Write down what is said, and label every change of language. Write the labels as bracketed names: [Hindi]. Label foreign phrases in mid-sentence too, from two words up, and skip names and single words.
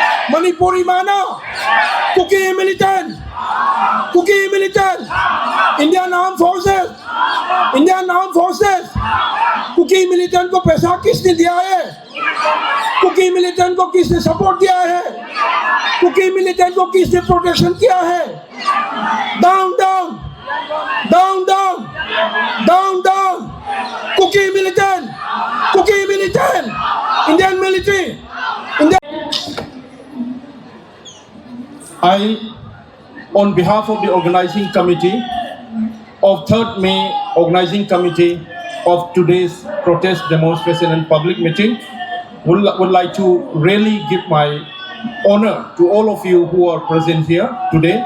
[English] Manipuri mana? Kuki militant. Kuki militant. Indian Armed Forces. Indian Armed Forces. [Hindi] कुकी मिलिटेंट को पैसा किसने दिया है? कुकी मिलिटेंट को किसने सपोर्ट दिया है? कुकी मिलिटेंट को किसने प्रोटेक्शन किया है? [English] down down down down down down Kuki militant Indian military I, on behalf of the organizing committee of 3rd May organizing committee of today's protest demonstration and public meeting, would like to really give my honor to all of you who are present here today.